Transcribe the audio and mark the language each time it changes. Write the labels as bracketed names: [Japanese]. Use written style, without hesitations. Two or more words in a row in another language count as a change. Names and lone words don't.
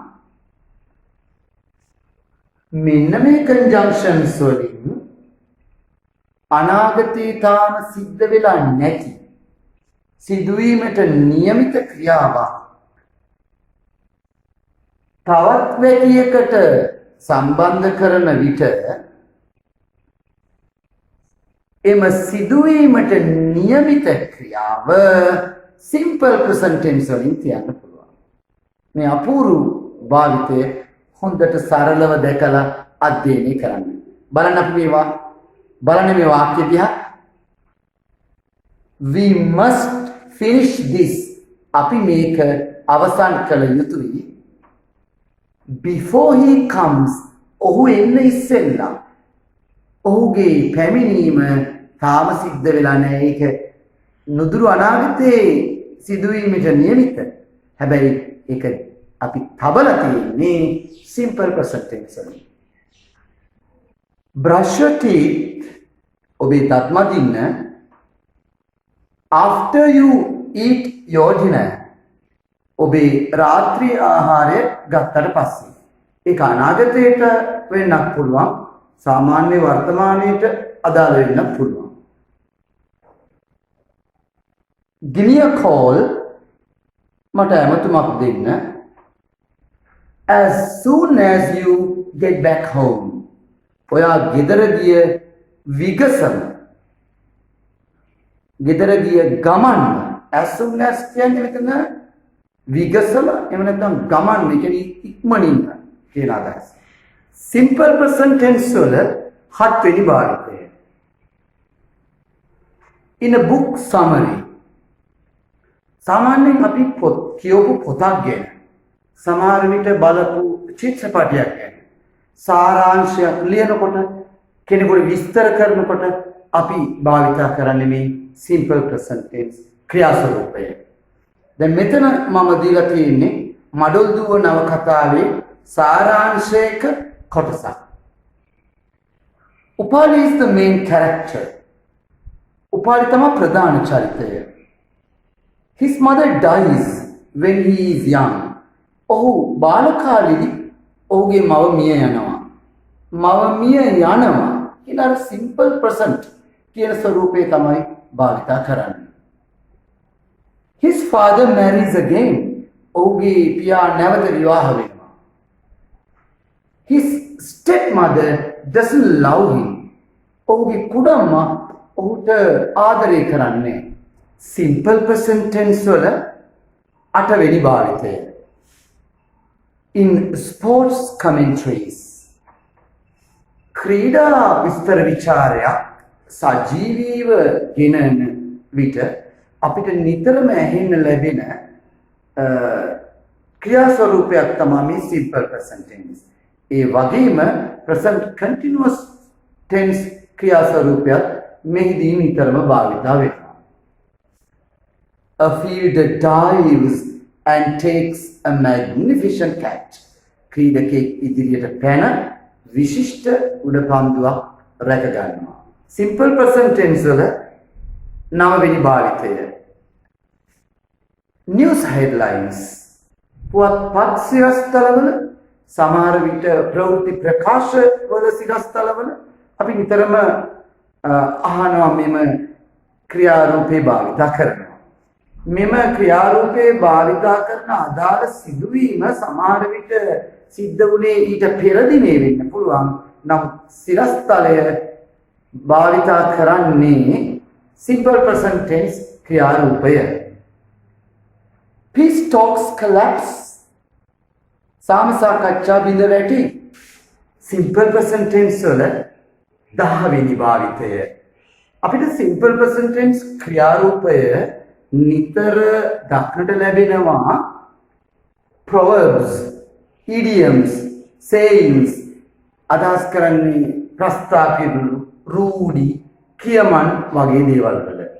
[Sinhala] මෙන්න මේ conjunctions වලින් අනාගතේ තාම සිද්ධ වෙලා නැති සිදුවීමට નિયમિત ක්‍රියාවක් තවත් වැකියකට සම්බන්ධ කරන විට එම සිදුවීමට නියමිත ක්‍රියාව [English] simple present tense [Sinhala] වලින් කියන්න පුළුවන්. මේ අපූර්ව භාවිතය හොඳට සරලව දැකලා අධ්‍යයනය කරන්න. බලන්න අපි මේ වාක්‍ය දිහා. [English] We must finish this. [Sinhala] අපි මේක අවසන් කළ යුතුයි. [English] Before he comes. [Sinhala] ඔහු එන්න ඉස්සෙල්ලා. ඔහුගේ පැමිණීම තාම සිද්ධ වෙලා නැහැ. ඒක නුදුරු අනාගතයේ සිදුවීමට නියමිත. හැබැයි ඒක අපි තබලා තියෙන්නේ [English] simple present tense [Sinhala] වලින්. [English] Brush your teeth. [Sinhala] ඔබේ දත් මදින්න. [English] After you eat your dinner. [Sinhala] ඔබේ රාත්‍රී ආහාරය ගත්තට පස්සේ. ඒක අනාගතයට වෙන්නත් පුළුවන්. සාමාන්‍ය වර්තමානයට අදාළ වෙන්නත් පුළුවන්. [English] Give me a call. [Sinhala] මට ඇමතුමක් දෙන්න. [English] As soon as you get back home. [Sinhala] ඔයා ගෙදර ගිය විගසම. ගෙදර ගිය ගමන්. [English] As soon as [Sinhala] කියන්නේ මෙතන විගසම එහෙම නැත්නම් ගමන්. ඒ කියන්නේ ඉක්මනින් කියන අදහස. [English] Simple present tense [Sinhala] වල 7 වෙනි භාවිතය. [English] In a book summary. [Sinhala] සාමාන්‍යයෙන් අපි කියවපු පොතක් ගැන සමහර විට බලපු චිත්‍රපටයක් ගැන සාරාංශයක් ලියනකොට කෙනෙකුට විස්තර කරනකොට අපි භාවිතා කරන්නේ මේ [English] simple present tense [Sinhala] ක්‍රියා ස්වරූපය. දැන් මෙතන මම දීලා තියෙන්නේ මඩොල් දුව නවකතාවේ සාරාංශයක කොටසක්. [English] උපාලි is the main character. [Sinhala] උපාලි තමයි ප්‍රධාන චරිතය. [English] His mother dies when he is young. [Sinhala] ඔහු බාල කාලෙදී ඔහුගේ මව මිය යනවා. මව මිය යනවා කියලා [English] simple present [Sinhala] කියන ස්වරූපේ තමයි භාවිතා කරන්නේ. [English] His father marries again. [Sinhala] ඔහුගේ පියා නැවත විවාහ වෙනවා. [English] His stepmother doesn't love him. [Sinhala] ඔහුගේ කුඩම්මා ඔහුට ආදරය කරන්නේ. [English] Simple present tense [Sinhala] වල 8 වෙනි භාවිතය. [English] In sports commentaries. [Sinhala] ක්‍රීඩා විස්තර විචාරයක් සජීවීව ගෙනන විට අපිට නිතරම ඇහෙන්න ලැබෙන ක්‍රියා ස්වරූපයක් තමයි මේ simple present tense. ඒ වගේම [English] present continuous tense [Sinhala] ක්‍රියා ස්වරූපයක් මෙහිදී නිතරම භාවිතා වෙනවා. [English] A fielder dives and takes a magnificent catch. [Sinhala] ක්‍රීඩකෙක් ඉදිරියට පැන විශිෂ්ට උඩපන්දුවක් රැක ගන්නවා. [English] Simple present tense [Sinhala] වල 9 වෙනි භාවිතය. [English] News headlines. [Sinhala] පුවත්පත් සිරස්තලවල සමහර විට ප්‍රවෘත්ති ප්‍රකාශ වල සිරස්තලවල අපි නිතරම අහනවා මෙම ක්‍රියාරූපේ භාවිතා කරනවා. මෙම ක්‍රියාරූපේ භාවිතා කරන අදාළ සිදුවීම සමහර විට සිද්ධ වුණේ ඊට පෙර දිනේ වෙන්න පුළුවන්. නම් සිරස්තලය භාවිතා කරන්නේ [English] simple present tense [Sinhala] ක්‍රියාරූපය. [English] Peace talks collapse. [Sinhala] සාම සාකච්ඡා බිඳ වැටි. [English] simple present tense [Sinhala] වල 10 වෙනි භාවිතය. අපිට [English] simple present tense [Sinhala] ක්‍රියාරූපය නිතර දක්නට ලැබෙනවා [English] proverbs, idioms, sayings [Sinhala] අදහස් කරන්නේ ප්‍රස්තාපිරුළු, රූඩි, කියමන් වගේ දේවල් වල.